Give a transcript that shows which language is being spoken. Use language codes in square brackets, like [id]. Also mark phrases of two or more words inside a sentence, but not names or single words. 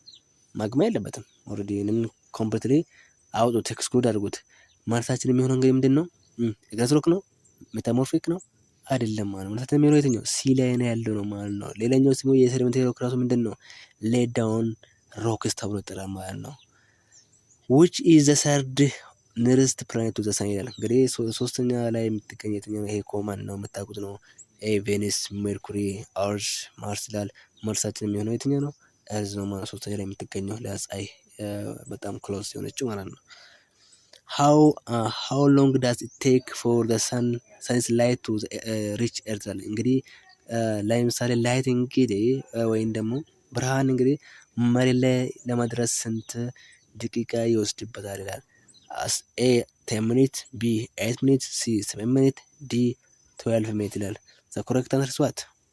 [am] ማግማ የለበትም። ኦልሬዲ ይሄንን ኮምፕሊትሊ አውጡት፣ ኤክስክሉድ አድርጉት። መልሳችን የሚሆነው እንግዲህ ምንድነው? [en] igneous rock [am] ነው? ሜታሞርፊክ ነው? አይደለም ማለት ነው። መልሳችን የሚሆነው የትኛው? ሲ ላይ ነው ያለው ነው ማለት ነው። ሌላኛው ስሙ የሴዲመንተሪ ሮክ ራሱ ምንድነው? [en] laid down rocks [am] ተብሎ ይጠራል ማለት ነው። [en] which is the third nearest planet to the sun [am] ይላል። እንግዲህ ሶስተኛ ላይ የምትገኝ የትኛው? ይሄ ኮመን ነው የምታውቁት ነው። ቬኒስ፣ ሜርኩሪ፣ አርዝ፣ ማርስ ይላል። መልሳችን የሚሆነው የትኛው ነው? እርዝ ነው ማለት ሶስተኛ ላይ የምትገኘው ለፀሐይ በጣም ክሎዝ የሆነችው ማለት ነው። [en] how long does it take for the sun's light to reach earth [am] ይላል። እንግዲህ ለምሳሌ ላይት እንግዲህ ወይም ደግሞ ብርሃን እንግዲህ መሬት ላይ ለመድረስ ስንት ደቂቃ ይወስድበታል ይላል። [en] A 10 minute, B 8 minute, C 7 minute, D 12 minute [am] ይላል። [en] the correct answer is what?